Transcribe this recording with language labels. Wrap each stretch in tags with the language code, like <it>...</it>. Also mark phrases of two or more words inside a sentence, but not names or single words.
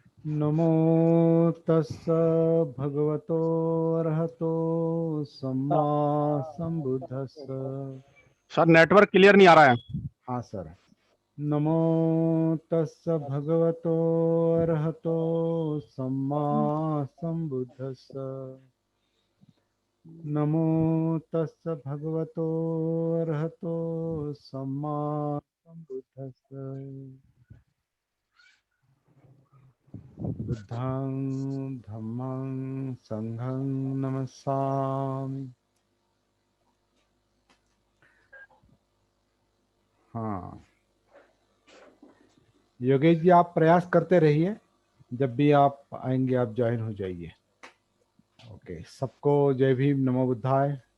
<pi>नमो तस्स भगवतो अरहतो सम्मा संबुद्धस्स।</pi> <hi>सर</hi> <en>network clear</en> <hi>नहीं आ रहा है। हाँ सर।</hi> <pi>नमो तस्स भगवतो अरहतो सम्मा संबुद्धस्स। नमो तस्स भगवतो अरहतो सम्मा संबुद्धस्स। बुद्धं धम्मं संघं नमस्सामि।</pi> <hi>हाँ योगेश जी, आप प्रयास करते रहिए, जब भी आप आएंगे आप ज्वाइन हो जाइए। ओके, सबको जय भीम, नमो बुद्धाय।</hi>